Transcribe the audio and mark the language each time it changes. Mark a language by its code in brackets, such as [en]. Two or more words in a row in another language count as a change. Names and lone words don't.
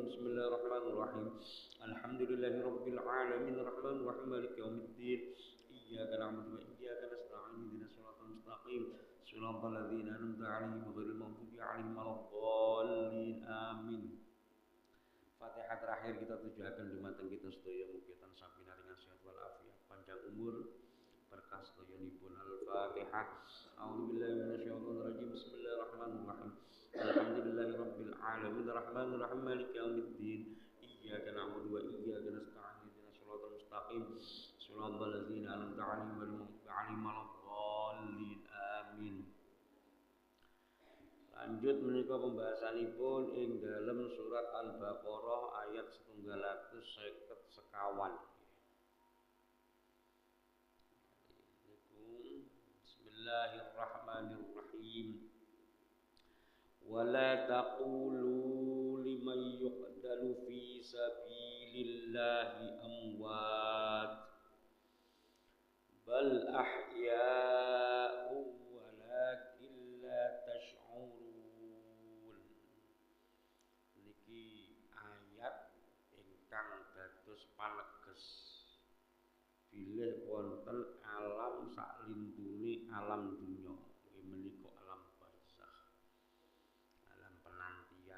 [ar] بسم الله الرحمن الرحيم. الحمد لله رب العالمين الرحمن الرحيم مالك يوم الدين. إياك نعبد وإياك نستعين اهدنا الصراط المستقيم صراط الذين أنعمت عليهم غير المغضوب عليهم ولا الضالين آمين. [jv] Fatihah terakhir kita tujuakan dumateng kita sedaya mugi tansah pinaringan sehat wal afiat, panjang umur, berkah sedayanipun. Al-Fatihah. [ar] أعوذ بالله من الشيطان الرجيم. بسم الله الرحمن الرحيم. الحمد لله رب العالمين الرحمن الرحيم مالك يوم الدين. إياك نعبد وإياك نستعين اهدنا الصراط المستقيم صراط الذين أنعمت عليهم غير المغضوب عليهم ولا الضالين. [jv] Amin. Lanjut menika pembahasanipun ing dalam surat Al-Baqarah ayat 150 Bismillahirrahmanirrahim. [ar] ولا تقولوا لمن يقتل في سبيل الله أموات بل أحياء ولكن لا تشعرون. [jv] Niki ayat ingkang dados paleges bilih wonten alam saklintune alam dunya, nggih menika alam barzakh, alam penantian.